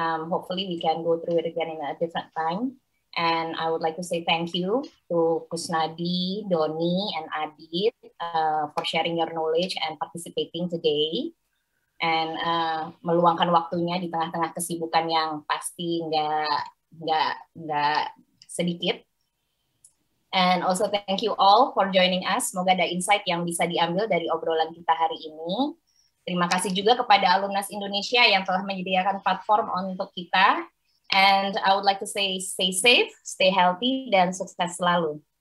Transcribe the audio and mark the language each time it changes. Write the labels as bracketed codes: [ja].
[en] Hopefully we can go through it again in a different time. And I would like to say thank you to Kusnadi, Doni, and Adit for sharing your knowledge and participating today. [id] And meluangkan waktunya di tengah-tengah kesibukan yang pasti nggak sedikit. [en] And also thank you all for joining us. [id] Semoga ada insight yang bisa diambil dari obrolan kita hari ini. Terima kasih juga kepada Alumnas Indonesia yang telah menyediakan platform untuk kita. [en] And I would like to say stay safe, stay healthy, [id] dan sukses selalu.